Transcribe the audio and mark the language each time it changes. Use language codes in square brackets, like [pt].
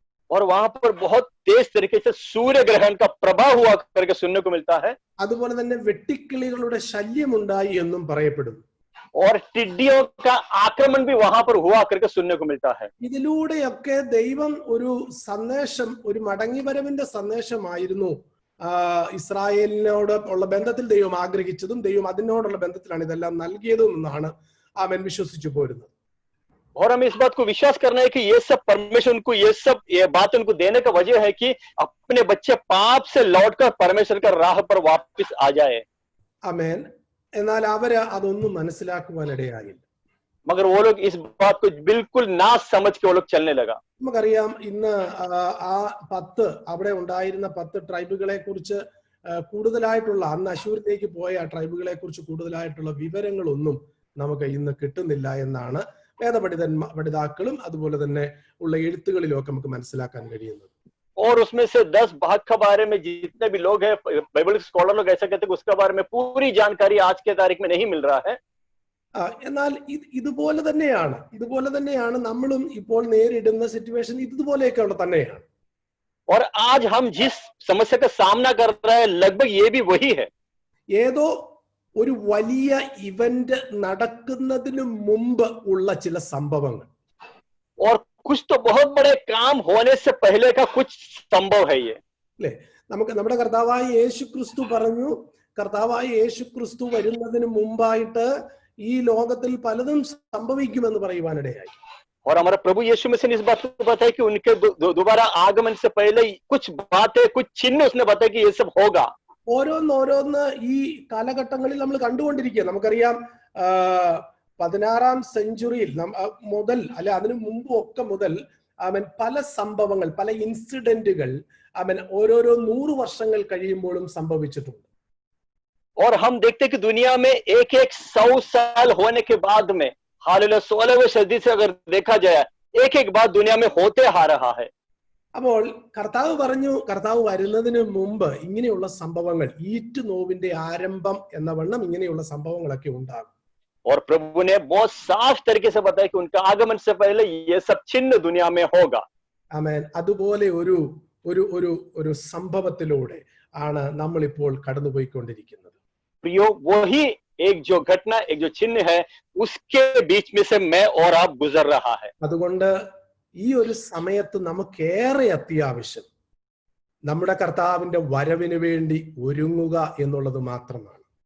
[hi] और वहां पर बहुत तेज तरीके से सूर्य ग्रहण का प्रभाव हुआ करके सुनने को मिलता है. [ml] അതുപോലെ തന്നെ വെട്ടിക്കിളികളുടെ ശല്യം ഉണ്ടായി എന്നും പറയപ്പെടുന്നു. [hi] और टिड्डियों का आक्रमण भी वहां पर हुआ करके सुनने को मिलता है. [ml] ഇതിലൂടെയൊക്കെ ദൈവം ഒരു സന്ദേശം, ഒരു മടങ്ങിവരവിന്റെ സന്ദേശമായിരുന്നു ഇസ്രായേലിനോട് ഉള്ള ബന്ധത്തിൽ ദൈവം ആഗ്രഹിച്ചതും ദൈവം അതിനോടുള്ള ബന്ധത്തിലാണ് ഇതെല്ലാം നൽകിയതും എന്നാണ് അവൻ വിശ്വസിച്ചു പോരുന്നത്. [hi] और हम इस बात को विश्वास करना है कि ये सब परमेश्वर उनको ये बात उनको देने का वजह है कि अपने बच्चे पाप से लौटकर परमेश्वर का राह पर वापस आ जाए. [ml] ആമേൻ. എന്നാൽ അവര് അതൊന്നും മനസ്സിലാക്കുവാനിടയായില്ല. [hi] मगर वो लोग इस बात को बिल्कुल ना समझ के वो लोग चलने लगा. [ml] നമുക്കറിയാം ഇന്ന് ആ 10 അവിടെ ഉണ്ടായിരുന്ന 10 ട്രൈബുകളെ കുറിച്ച് കൂടുതലായിട്ടുള്ള അന്ന് അശൂരിലേക്ക് പോയ ട്രൈബുകളെ കുറിച്ച് കൂടുതലായിട്ടുള്ള വിവരങ്ങളൊന്നും നമുക്ക് ഇന്ന് കിട്ടുന്നില്ല എന്നാണ് പഠിതാക്കളും അതുപോലെ തന്നെ ഉള്ള എഴുത്തുകളിലൊക്കെ നമുക്ക് മനസ്സിലാക്കാൻ കഴിയുന്നത്. [hi] और उसमें से 10 भाग के बारे में जितने भी लोग हैं बाइबल स्कॉलर लोग ऐसा कहते हैं कि उसके बारे में पूरी जानकारी आज के तारीख में नहीं मिल रहा है. [ml] എന്നാൽ ഇതുപോലെ തന്നെയാണ് നമ്മളും ഇപ്പോൾ നേരിടുന്ന സിറ്റുവേഷൻ ഇതുപോലെയൊക്കെ തന്നെയാണ്. [hi] और आज हम जिस समस्या का सामना कर रहे हैं लगभग ये भी वही है. [ml] ഏതോ ഒരു വലിയ ഇവന്റ് നടക്കുന്നതിന് മുമ്പ് ഉള്ള ചില സംഭവങ്ങൾ. [hi] और कुछ तो बहुत बड़े काम होने से पहले का कुछ संभव है ये. [ml] അല്ലേ? നമ്മുടെ കർത്താവായ യേശുക്രിസ്തു പറഞ്ഞു, കർത്താവായ യേശുക്രിസ്തു വരുന്നതിന് മുമ്പായിട്ട് ഈ ലോകത്തിൽ പലതും സംഭവിക്കുമെന്ന് പറയുവാനിടയായി. [hi] और हमारा प्रभु यीशु मसीह ने इस बात को बताया कि उनके दोबारा आगमन से पहले कुछ बातें, कुछ चिन्ह उसने बताया कि ये सब होगा. [ml] ഓരോന്ന് ഈ കാലഘട്ടങ്ങളിൽ നമ്മൾ കണ്ടുകൊണ്ടിരിക്കുക. നമുക്കറിയാം 16ാം സെഞ്ചുറിയിൽ മുതൽ അല്ലെ അതിനു മുമ്പ് ഒക്കെ മുതൽ പല സംഭവങ്ങൾ, പല ഇൻസിഡന്റുകൾ ഓരോരോ 100 വർഷങ്ങൾ കഴിയുമ്പോഴും സംഭവിച്ചിട്ടുണ്ട്. [hi] और हम देखते कि दुनिया में एक 100 साल होने के बाद में हालेलुया 16वीं सदी से अगर देखा जाए एक बात दुनिया में होते आ रहा है. [ml] അപ്പോൾ കർത്താവ് പറഞ്ഞു, കർത്താവ് വരുന്നതിന് മുമ്പ് ഇങ്ങനെയുള്ള സംഭവങ്ങൾ, ഈറ്റ് നോവിന്റെ ആരംഭം എന്ന വണ്ണം ഇങ്ങനെയുള്ള സംഭവങ്ങളൊക്കെ ഉണ്ടാകും. [hi] और प्रभु ने बहुत साफ तरीके से बताया कि उनका आगमन से पहले ये सब चिन्ह दुनिया में होगा. [ml] ആമേൻ. അതുപോലെ ഒരു സംഭവത്തിലൂടെ ആണ് നമ്മൾ ഇപ്പോൾ കടന്നുപോയിക്കൊണ്ടിരിക്കുന്നത്. [hi] प्रियो, वही एक जो घटना, एक जो चिन्ह है, उसके बीच में से मैं और आप गुजर रहा है. [ml] അതുകൊണ്ട് ഈ ഒരു സമയത്ത് നമുക്കേറെ അത്യാവശ്യം നമ്മുടെ കർത്താവിന്റെ വരവിന് വേണ്ടി ഒരുങ്ങുക എന്നുള്ളത് മാത്രമാണ്.